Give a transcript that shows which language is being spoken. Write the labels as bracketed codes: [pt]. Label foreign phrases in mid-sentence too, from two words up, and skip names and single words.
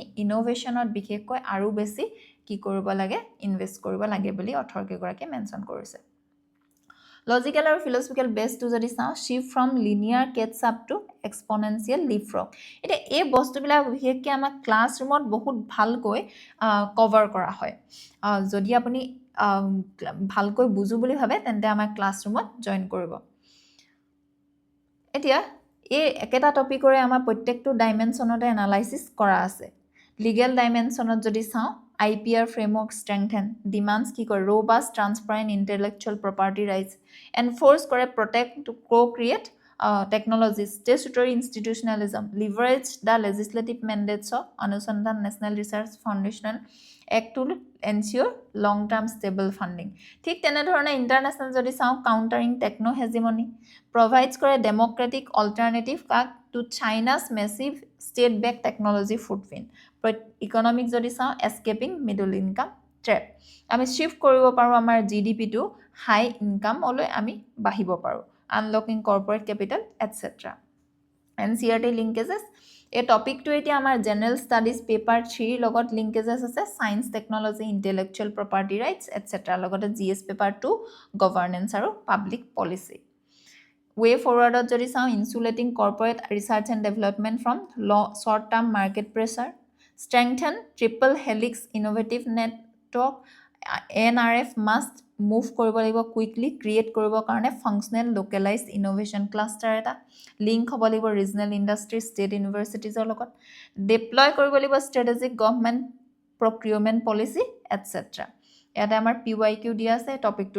[as] ইনোভেশ্যনত বিশেষকৈ আৰু বেছি কি কৰিব লাগে ইনভেষ্ট কৰিব লাগে বুলি অথৰকেইগৰাকীয়ে মেনশ্যন কৰিছে লজিকেল আৰু [en] philosophical base [as] যদি চাওঁ [en] shift from linear catch up to exponential leapfrog [as] এতিয়া এই বস্তুবিলাক বিশেষকৈ আমাৰ ক্লাছৰুমত বহুত ভালকৈ কভাৰ কৰা হয় যদি আপুনি ভালকৈ বুজো বুলি ভাবে তেন্তে আমাৰ ক্লাছৰুমত জইন কৰিব এতিয়া এই একেটা টপিকৰে আমাৰ প্ৰত্যেকটো [en] dimension analysis [as] কৰা আছে [en] legal dimension [as] যদি চাওঁ [en] IPR framework strengthen demands [as] কি কৰে [en] robust transparent intellectual property rights enforce কৰে protect to co-create technology statutory institutionalism leverage the legislative mandates of Anusandhan National Research Foundation Act to ensure long term stable funding [as] ঠিক তেনেধৰণে ইন্টাৰনেশ্যনেল যদি চাওঁ [en] countering techno hegemony provides কৰে democratic alternative to China's massive state backed technology footprint ইকনমিক [as] যদি চাওঁ [en] escaping middle income trap [as] আমি শিফ্ট কৰিব পাৰোঁ [en] আমাৰ GDP টো high income [as] আমি বাঢ়িব পাৰোঁ [en] unlocking corporate capital etcetera NCERT লিংকেজেছ এই টপিকটো [as] এতিয়া আমাৰ [en] general studies paper 3 লগত লিংকেজেছ আছে science technology intellectual property rights etcetera লগতে GS paper 2 governance আৰু public policy way forward [as] যদি চাওঁ [en] insulating corporate research and development from short term market pressure strengthen triple helix innovative network NRF must [as] মুভ কৰিব লাগিব [en] quickly create [as] কৰিবৰ কাৰণে [en] functional localised innovation cluster [as] এটা লিংক হ'ব লাগিব [en] regional industry state universities [as] লগত ডিপ্লয় কৰিব লাগিব [en] strategic government procurement policy etcetera [as] ইয়াতে আমাৰ PYQ দিয়া আছে টপিকটোৰ